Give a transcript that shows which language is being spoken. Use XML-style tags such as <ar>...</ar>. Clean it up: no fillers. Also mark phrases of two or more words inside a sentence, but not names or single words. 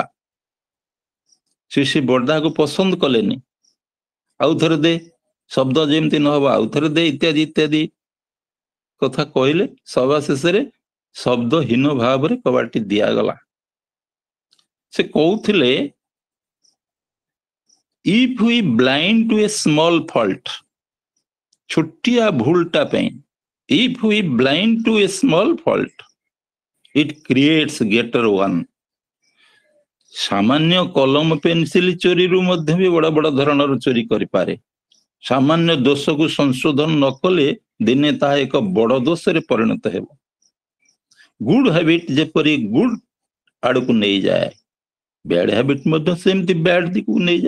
<or>ଶ୍ରୀ ବଡ଼ଦାକୁ ପସନ୍ଦ କଲେନି। ଆଉ ଥରେ ଦେ, ଶବ୍ଦ ଯେମିତି ନହବ ଆଉ ଥରେ ଦେ, ଇତ୍ୟାଦି ଇତ୍ୟାଦି କଥା କହିଲେ। ସଭା ଶେଷରେ ଶବ୍ଦହୀନ ଭାବରେ କବାଟଟି ଦିଆଗଲା। ସେ କହୁଥିଲେ,</or> <en>if we blind to a small fault,</en> <or>ଛୋଟିଆ ଭୁଲଟା ପାଇଁ,</or> <en>if we blind to a small fault, it creates greater one।</en> <or>ସାମାନ୍ୟ କଲମ ପେନସିଲ ଚୋରିରୁ ମଧ୍ୟ ବି ବଡ ବଡ ଧରଣର ଚୋରି କରିପାରେ। ସାମାନ୍ୟ ଦୋଷକୁ ସଂଶୋଧନ ନ କଲେ ଦିନେ ତାହା ଏକ ବଡ ଦୋଷରେ ପରିଣତ ହେବ।</or> <en>good habit</en> <or>ଯେପରି ଗୁଡ ଆଡକୁ ନେଇଯାଏ,</or> <en>bad habit</en> <or>ମଧ୍ୟ ସେମିତି ବ୍ୟାଡ ଦିଗକୁ ନେଇଯାଏ।</or>